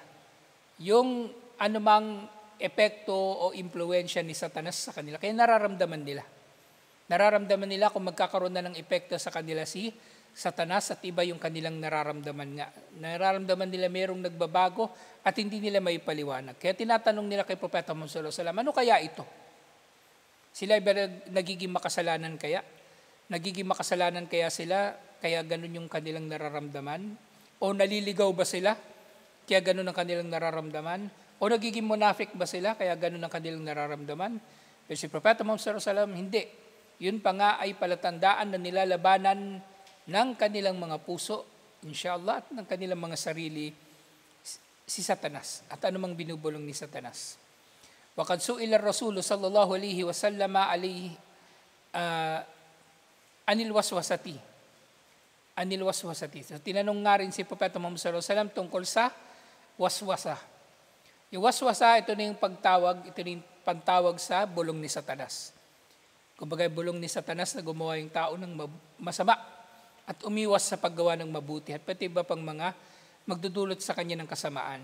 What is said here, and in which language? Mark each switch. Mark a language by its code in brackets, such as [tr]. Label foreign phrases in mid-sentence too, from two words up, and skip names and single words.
[tl] Yung anumang epekto o impluwensya ni Satanas sa kanila. Kaya nararamdaman nila. Nararamdaman nila kung magkakaroon na ng epekto sa kanila si Satanas at iba yung kanilang nararamdaman nga. Nararamdaman nila mayroong nagbabago at hindi nila may paliwanag. Kaya tinatanong nila kay Propeta Muhammad [ar] صلى الله عليه وسلم, [tl] ano kaya ito? Sila ba nagiging makasalanan kaya? Nagiging makasalanan kaya sila? Kaya ganun yung kanilang nararamdaman? O naliligaw ba sila? Kaya ganun ang kanilang nararamdaman? O nagiging munafik ba sila? Kaya ganun ang kanilang nararamdaman? Pero si Propeta Muhammad [ar] صلى الله عليه وسلم, [tl] hindi. Yun pa nga ay palatandaan na nilalabanan ng kanilang mga puso, [ar] إن شاء الله, [tl] at ng kanilang mga sarili, si Satanas. At anumang binubulong ni Satanas. [ar] وقد سئل الرسول صلى الله عليه وسلم عن الوسوسة. عن الوسوسة. [tl] So, tinanong nga rin si Propeta Muhammad [ar] صلى الله عليه وسلم [tl] tungkol sa waswasa. Yung waswasa, ito na yung pagtawag, ito na yung pantawag sa bulong ni Satanas. Kumbaga, bulong ni Satanas na gumawa yung tao ng masama at umiwas sa paggawa ng mabuti at pati iba pang mga magdudulot sa kanya ng kasamaan.